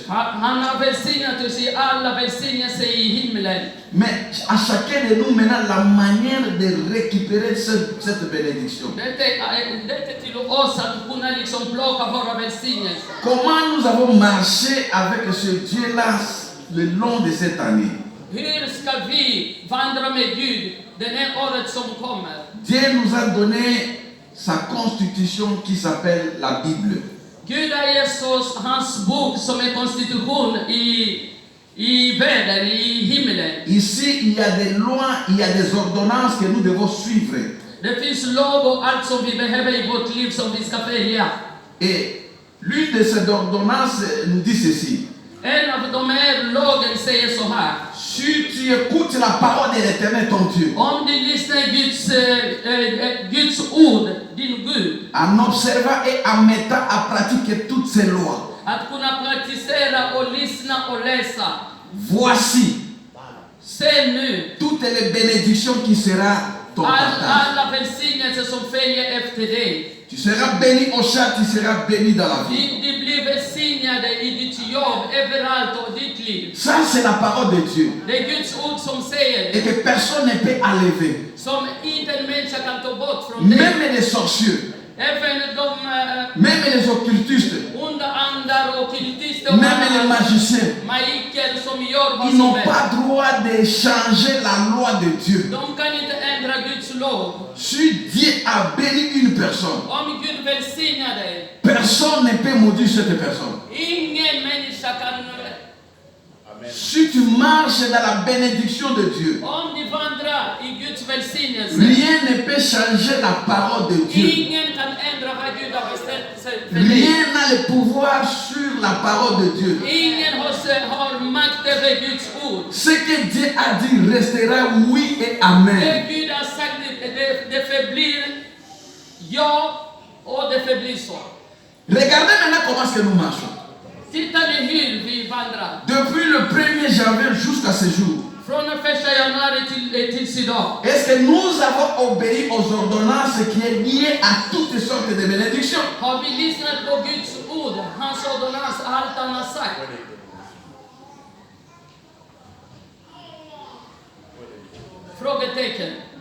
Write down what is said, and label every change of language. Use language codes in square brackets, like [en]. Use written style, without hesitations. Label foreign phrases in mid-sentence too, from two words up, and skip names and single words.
[sv] Han har välsignat oss i alla välsignelser i himlen. [fr] Mais à chacun de nous maintenant la manière de récupérer cette bénédiction. [sv] Det är till oss att kunna liksom plocka våra välsignelser. [fr] Comment nous avons marché avec ce Dieu-là le long de cette année? [sv] Hur ska vi vandra med Gud den här året som kommer? [fr] Dieu nous a donné sa constitution qui s'appelle la Bible. [sv] Gud har gett oss hans bok som är konstitution i världen, i himlen. [fr] Ici, il y a des lois, il y a des ordonnances que nous devons suivre. [sv] Det finns lag och allt som vi behöver i vårt liv som vi ska följa. [fr] Et l'une de ces ordonnances nous dit ceci. [sv] En av de här lagen säger så här. [fr] Si tu écoutes la parole de l'Éternel ton Dieu, [sv] Om du lyssnar Guds ord, din Gud, [fr] en observant et en mettant à pratique toutes ces lois, [sv] att kunna praktisera och lyssna och läsa. [fr] voici [sv] Se nu [fr] toutes les bénédictions qui sera ton partage. [sv] alla välsignelser som följer efter dig. [fr] Tu seras béni au champ, tu seras béni dans la vie. [sv] Du blir välsignade i ditt jobb, överallt och ditt liv. [fr] Ça, c'est la parole de Dieu. [sv] Det är Guds ord som säger [fr] Et que personne ne peut enlever. [sv] som inte en människa kan ta bort från dig. [fr] Même les sorciers, [sv] Även de [fr] même les occultistes, [sv] onda andar och kultister och [fr] même les magiciens, [sv] magiker som gör vad [fr] ils [sv] som [fr] n'ont [sv] helst. [fr] pas droit de changer la loi de Dieu. [sv] De kan inte ändra Guds lag. [fr] Si Dieu a béni une personne, [sv] Om Gud välsignar dig, [fr] personne ne peut maudire cette personne. [sv] ingen människa kan. [fr] Si tu marches dans la bénédiction de Dieu, [sv] Om du vandrar i Guds välsignelse, [fr] rien ne peut changer la parole de Dieu. [sv] ingen kan ändra vad Gud har bestämt sig för dig. [fr] Rien n'a le pouvoir sur la parole de Dieu. [sv] Ingen har makt över Guds ord. [fr] Ce que Dieu a dit restera oui et amen. [sv] Det Gud har sagt, det förblir ja och det förblir så. [fr] Regardez maintenant comment est-ce que nous marchons. [sv] Titta ni hur vi vandrar. [fr] Depuis le 1er janvier jusqu'à ce jour. [sv] Från den 1 januari tills idag. [fr] Est-ce que nous avons obéi aux ordonnances qui est liées à toutes sortes de bénédictions? [sv] Har vi lyssnat på Guds ord, hans ordonnans, allt han har sagt? Frågetecken.